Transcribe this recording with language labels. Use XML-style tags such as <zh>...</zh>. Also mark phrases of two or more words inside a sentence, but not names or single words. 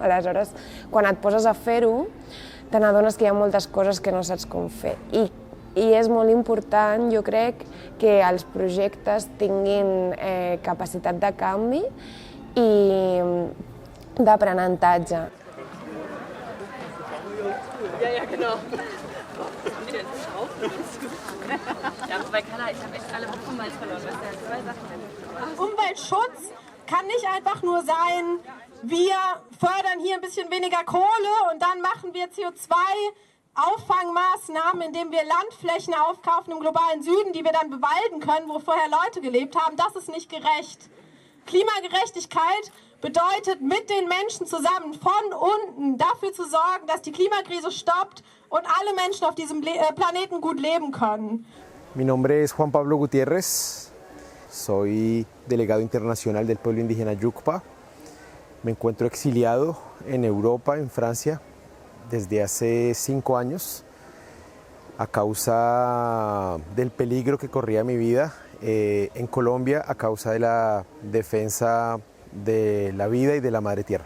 <ca>Aleshores, quan et poses a fer-ho, te n'adones que hi ha moltes coses que no saps com fer. I és molt important, jo crec, que els projectes tinguin capacitat de canvi i d'aprenentatge.</ca> <de>Ja, genau. Ja, wobei Carla, ich habe echt alle Wochen verloren. Das sind ja 2 Sachen. Umweltschutz kann nicht einfach nur sein, wir fördern hier ein bisschen weniger Kohle und dann machen wir CO2-Auffangmaßnahmen, indem wir Landflächen aufkaufen im globalen Süden, die wir dann bewalden können, wo vorher Leute gelebt haben. Das ist nicht gerecht. Klimagerechtigkeit bedeutet, mit den Menschen zusammen von unten dafür zu sorgen, dass die Klimakrise stoppt und alle Menschen auf diesem Planeten gut leben können.</de> <es>Mi nombre es Juan Pablo Gutiérrez, soy delegado internacional del pueblo indígena Yucpa. Me encuentro exiliado en Europa, en Francia, desde hace 5 años a causa del peligro que corría mi vida en Colombia a causa de la defensa de la vida y de la madre tierra.</es>